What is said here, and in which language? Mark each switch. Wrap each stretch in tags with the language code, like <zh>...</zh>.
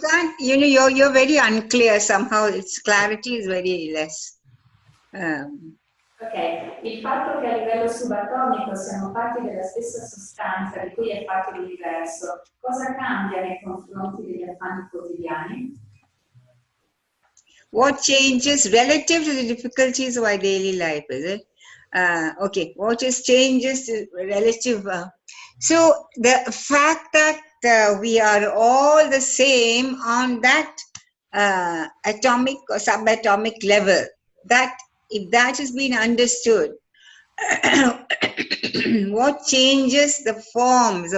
<en>can't, you're very unclear somehow. Its clarity is very less.</en> <it>Ok, il fatto che a livello subatomico siamo fatti della stessa sostanza di cui è fatto l'universo, cosa cambia nei confronti degli affanni quotidiani?</it> <en>What changes relative to the difficulties of our daily life, is it? Okay, what is changes relative? So the fact that we are all the same on that atomic or subatomic level, that if that has been understood, what changes the forms?</en>